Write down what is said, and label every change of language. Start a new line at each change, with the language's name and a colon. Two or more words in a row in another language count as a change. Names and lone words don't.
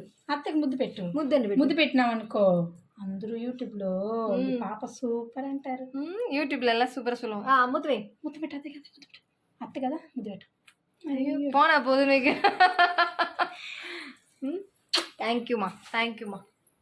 Telugu: అత్తకి ముద్దు పెట్టు ముద్దండి ముద్దు పెట్టినావు అనుకో అందరూ యూట్యూబ్లో పాప సూపర్ అంటారు
Tamil: யூடியூப்ல எல்லாம் சூப்பராக சொல்லுவோம் முத்து வை
Telugu: ముద్దు పెట్టు అత్తే కదా ముద్దు పెట్టు అత్తే కదా ముద్దు పెట్టు
Tamil: போனா போதும் தேங்க்யூம்மா